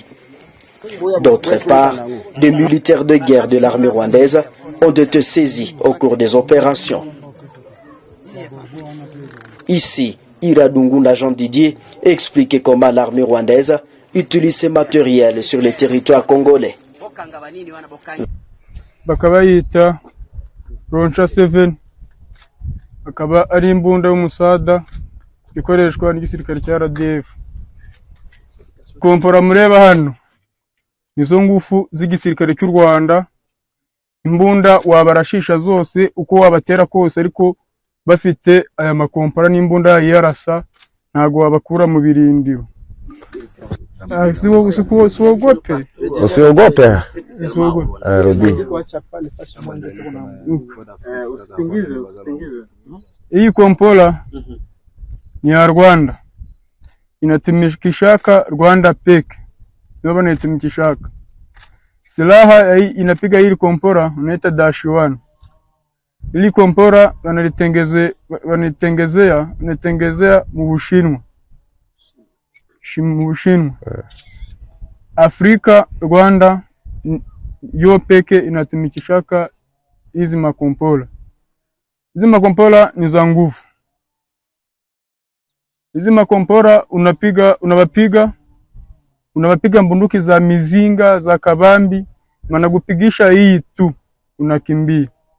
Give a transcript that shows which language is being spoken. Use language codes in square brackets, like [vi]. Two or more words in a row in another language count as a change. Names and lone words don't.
[fr] D'autre part, des militaires de guerre de l'armée rwandaise ont été saisis au cours des opérations. Ici, Iradungunda Jean Didier explique comment l'armée rwandaise utilise ces matériels sur le territoire congolais. [rw] Bakaba yita Roncha 7 akaba ari imbunda y'umusada ikoreshwa n'igisirikare cya RDF. Kompora mureba hano nizo ngufu z'igisirikare cy'u Rwanda, imbunda wabarashisha zose uko wabatera kose, ariko bafite aya makompora n'imbunda yarasa ntago wabakura mu birindiro. [sw] Usiogope. Rudi. Hii kompora ni ya Rwanda, inatumikishaka Rwanda peke, sio inatumikishaka silaha inapiga hili kompora unaita -1. Hili kompora wanatengezea mu Bushinwa. Afrika Rwanda yo peke inatumikishaka hizi makompora. Hizi makompora ni za nguvu. Hizi makompora unawapiga mbunduki za mizinga za kabambi, wanakupigisha hii tu unakimbia.